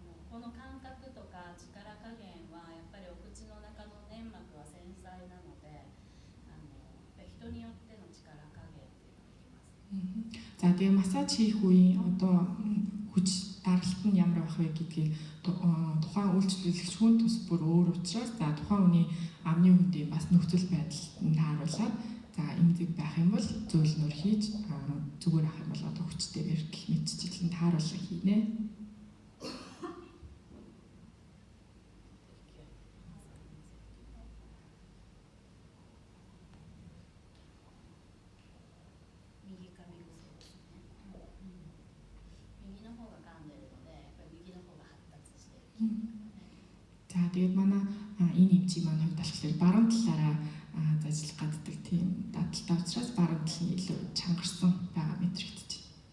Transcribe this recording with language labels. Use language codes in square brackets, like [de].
[ja] この感覚とか力加減はやっぱりお口の中の粘膜は繊細なので人によっての力加減っていうのがあります。 [mn] За тэгээ массаж хийх үеийн одоо хүч даралт нь ямар байх вэ гэдгийг тухайн үйлчлүүлэгч хүн тус бүр өөр учраас за тухайн хүний амны үндийн бас нөхцөл байдалд нь тааруулаад за эмзэг байх юм бол зөөлнөр хийж зүгээр ах юм бол одоо хүчтэйгээр гэх мэтчилэн тааруулга хийнэ. [ja] 右か右そうですね。右の方が噛んでるので、やっぱり右の方が発達してる。 [mn] За тэгээд манай энэ эмчийн маань хувьд болохоор баруун талаараа зажлах гаддаг тийм дадалтай учраас баруун тал нь илүү чангарсан байгаа мэдрэгдэж байна.